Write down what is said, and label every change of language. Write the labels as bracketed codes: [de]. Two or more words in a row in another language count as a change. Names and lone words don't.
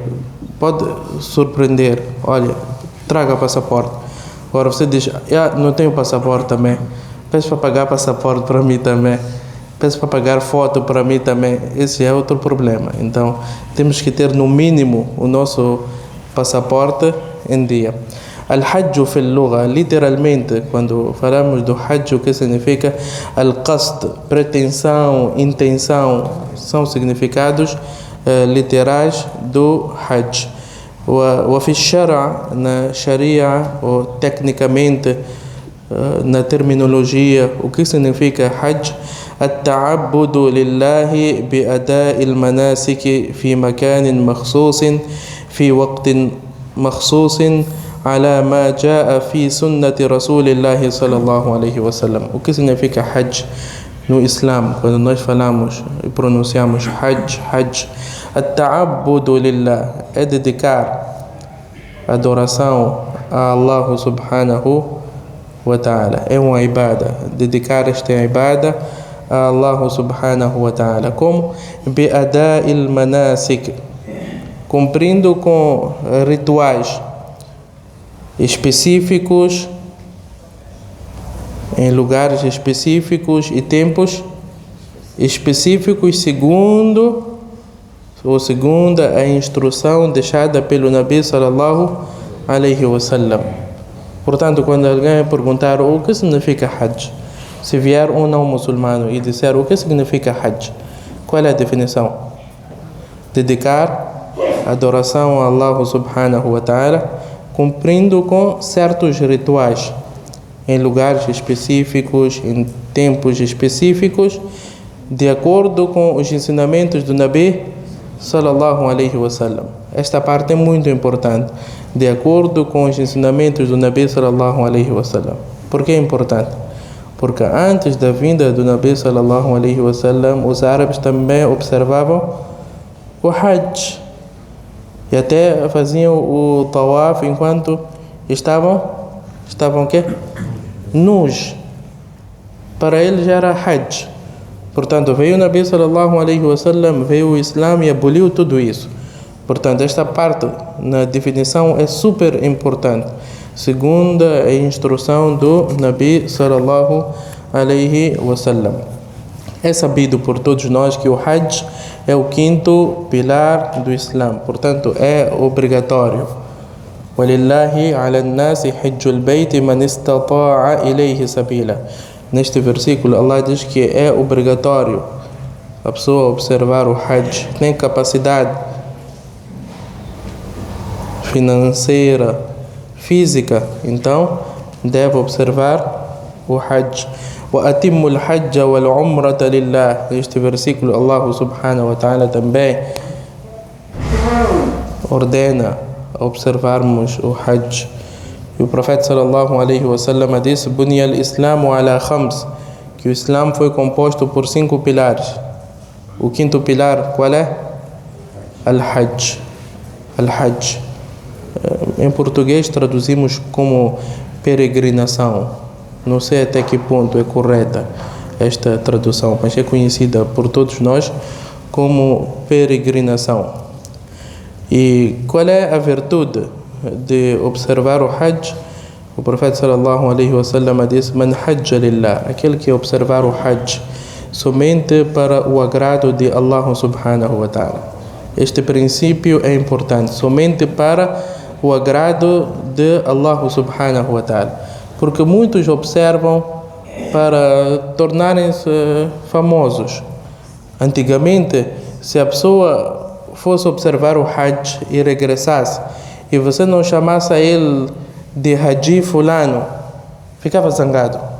[pt] Pode surpreender: olha, traga passaporte. Agora você diz: não tenho passaporte também. Peço para pagar passaporte para mim também. Peço para pagar foto para mim também. Esse é outro problema. Então, temos que ter no mínimo o nosso passaporte em dia. [ar] الحج في اللغة, [pt] literalmente, quando falamos do Hajj, o que significa? Al-Qasd, pretensão, intenção, são significados literais do Hajj. [ar] وفي الشرع, [pt] na Sharia, ou tecnicamente, na terminologia, o que significa Hajj? [ar] التعبد لله بأداء المناسك في مكان مخصوص في وقت مخصوص على ما جاء في سنة رسول الله صلى الله عليه وسلم. [pt] O que significa Hajj no Islã? Quando nós falamos e pronunciamos Hajj, [ar] التعبد لله [pt] é dedicar adoração a [ar] الله سبحانه وتعالى. [pt] É uma ibada. Dedicar esta ibada a [ar] الله سبحانه وتعالى. [pt] Como? [ar] بأداء المناسك, [pt] cumprindo com rituais específicos, em lugares específicos e tempos específicos, segundo a instrução deixada pelo [ar] النبي صلى الله عليه وسلم. [pt] Portanto, quando alguém perguntar o que significa Hajj, se vier um não muçulmano e disser o que significa Hajj, qual é a definição? Dedicar adoração a [ar] الله سبحانه وتعالى, [pt] cumprindo com certos rituais, em lugares específicos, em tempos específicos, de acordo com os ensinamentos do [ar] النبي صلى الله عليه وسلم. [pt] Esta parte é muito importante. De acordo com os ensinamentos do [ar] النبي صلى الله عليه وسلم. [pt] Por que é importante? Porque antes da vinda do [ar] النبي صلى الله عليه وسلم, [pt] os árabes também observavam o Hajj e até faziam o tawaf enquanto estavam o quê? Nus. Para eles já era Hajj. Portanto, veio o [ar] النبي صلى الله عليه وسلم, [pt] veio o Islã e aboliu tudo isso. Portanto, esta parte na definição é super importante, segundo a instrução do [ar] النبي صلى الله عليه وسلم. [pt] É sabido por todos nós que o Hajj é o quinto pilar do Islã, portanto é obrigatório. [ar] وَلِلَّهِ عَلَى النَّاسِ حِجُّ الْبَيْتِ مَنِ اسْتَطَاعَ إِلَيْهِ سَبِيلًا. [pt] Neste versículo, Allah diz que é obrigatório a pessoa observar o Hajj. Tem capacidade financeira, física, então deve observar o Hajj. [ar] وَأَتِمُّ الْحَجَّ وَالْعُمْرَةَ لِلَّهِ. [pt] Neste versículo, [ar] الله سبحانه وتعالى [pt] também ordena a observarmos o Hajj. E o profeta [ar] صلى الله عليه وسلم [pt] disse: [ar] "بني الإسلام على خمس", [pt] que o Islã foi composto por 5 pilares. O quinto pilar qual é? Al-Hajj. Al-Hajj. Em português traduzimos como peregrinação. Não sei até que ponto é correta esta tradução, mas é conhecida por todos nós como peregrinação. E qual é a virtude de observar o Hajj? O profeta [ar] صلى الله عليه وسلم [pt] disse: [ar] "من حج لله", [pt] aquele que observar o Hajj somente para o agrado de [ar] الله سبحانه وتعالى. [pt] Este princípio é importante, somente para o agrado de [ar] الله سبحانه وتعالى, [pt] porque muitos observam para tornarem-se famosos. Antigamente, se a pessoa fosse observar o Hajj e regressasse, e você não chamasse a ele de Haji fulano, ficava zangado.